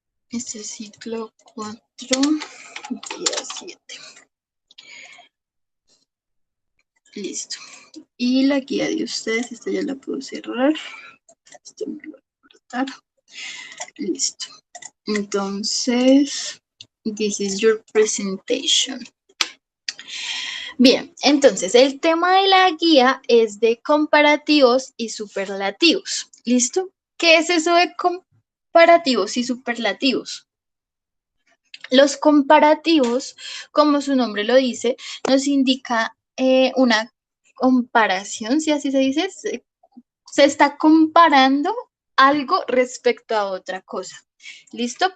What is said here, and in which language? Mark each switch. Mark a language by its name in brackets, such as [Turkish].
[Spanish] Este es ciclo 4, día 7. Listo. Y la guía de ustedes, esta ya la puedo cerrar. Esto me lo voy a cortar. Listo. [English] Entonces, this is your presentation. [Spanish] Bien, entonces el tema de la guía es de comparativos y superlativos. ¿Listo? ¿Qué es eso de comparativos y superlativos? Los comparativos, como su nombre lo dice, nos indica una comparación, si así se dice, se está comparando algo respecto a otra cosa. ¿Listo?